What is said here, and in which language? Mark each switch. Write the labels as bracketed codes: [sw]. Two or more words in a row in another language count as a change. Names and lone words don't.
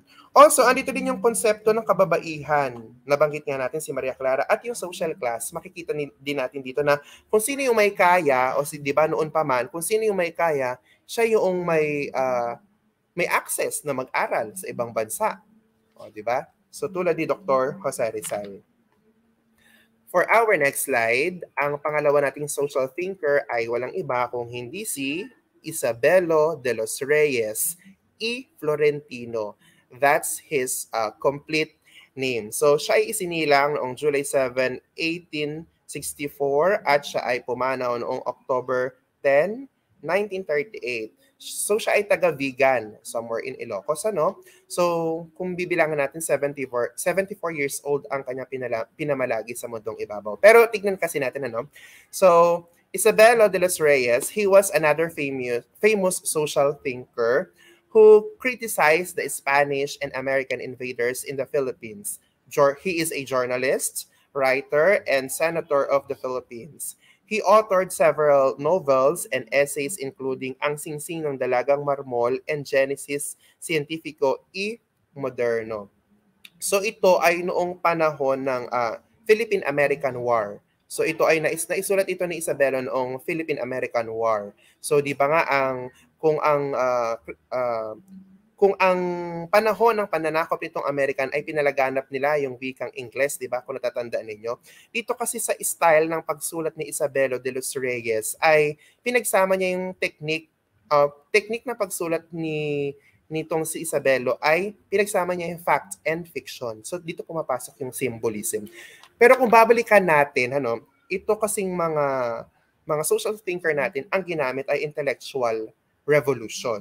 [tl] Also, andito din yung konsepto ng kababaihan. Nabanggit nga natin si Maria Clara at yung [en] social class. [tl] Makikita din natin dito na kung sino yung may kaya, o di ba noon pa man, kung sino yung may kaya, siya yung may access na mag-aral sa ibang bansa. O, di ba? So, tulad ni Dr. Jose Rizal. [en] For our next slide, [tl] ang pangalawa nating social thinker ay walang iba kung hindi si Isabelo de los Reyes y Florentino. [en] That's his complete name. [tl] So, siya ay isinilang noong July 7, 1864 at siya ay pumanaw noong October 10, 1938. So, siya ay taga-Vigan, [en] somewhere in [tl] Ilocos, So, kung bibilangan natin, 74 years old ang kanya pinamalagi sa mundong ibabaw. Pero tignan kasi natin, So, Isabelo de los Reyes, [en] he was another famous social thinker who criticized the Spanish and American invaders in the Philippines. He is a journalist, writer, and senator of the Philippines. He authored several novels and essays including Ang Singsing ng Dalagang Marmol and Genesis Scientifico y Moderno. [tl] So ito ay noong panahon ng Philippine-American War. So ito ay naisulat ito ni Isabelo noong Philippine-American War. So di ba nga kung ang panahon ng pananakop nitong American ay pinalaganap nila yung wikang Ingles, di ba? Kung natatandaan ninyo. Dito kasi sa style ng pagsulat ni Isabelo de los Reyes ay pinagsama niya yung technique na pagsulat nitong si Isabelo ay pinagsama niya yung [en] fact and fiction. [tl] So dito pumapasok yung symbolism. Pero kung babalikan natin, ito kasing mga [en] social thinker [tl] natin, ang ginamit ay [en] intellectual revolution.